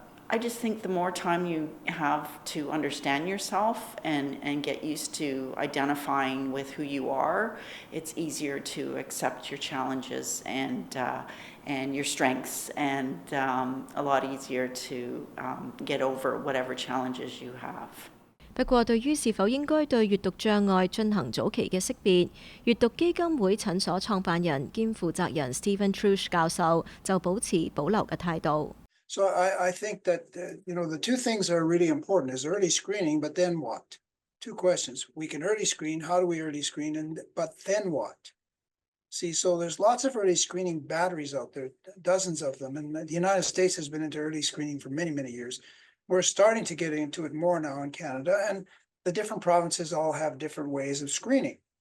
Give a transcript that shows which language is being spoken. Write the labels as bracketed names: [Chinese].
[English] I just think the more time you have to understand yourself and get used to identifying with who you are, it's easier to accept your challenges and your strengths, and a lot easier to get over whatever challenges you have. [Cantonese] 不過，對於是否應該對閱讀障礙進行早期嘅識別，閱讀基金會診所創辦人兼負責人 Stephen Trush 教授就保持保留嘅態度。 [English] So I think that, the two things are really important is early screening, but then what? Two questions. We can early screen. How do we early screen? But then what? See, so there's lots of early screening batteries out there, dozens of them. And the United States has been into early screening for many, many years. We're starting to get into it more now in Canada, and the different provinces all have different ways of screening.